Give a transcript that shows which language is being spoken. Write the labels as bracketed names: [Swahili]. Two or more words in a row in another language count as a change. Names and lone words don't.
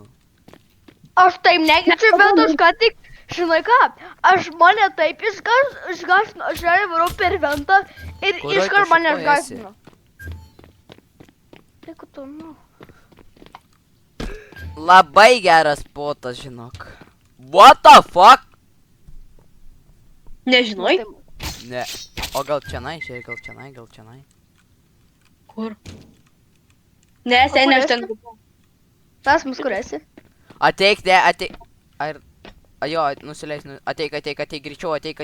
[Lithuanian] Aš taip negirdžiu, bet aš ką tik, žinai ką, mane taip išgarsino, aš realiai varau per ventą ir Kurioj tu iškart mane šitoj išgarsino. Taip, tu, nu. Labai geras spotas, žinok. [English] What the fuck? [Lithuanian] Nežinai? Ne. O gal čionai, žiūrėk, gal čionai, gal čionai. Kur? Ne, seniai, aš ten. Tas mus kur esi? Ateik, ne, ateik. Ar... Jo, nusileis, ateik, greičiau, ateik.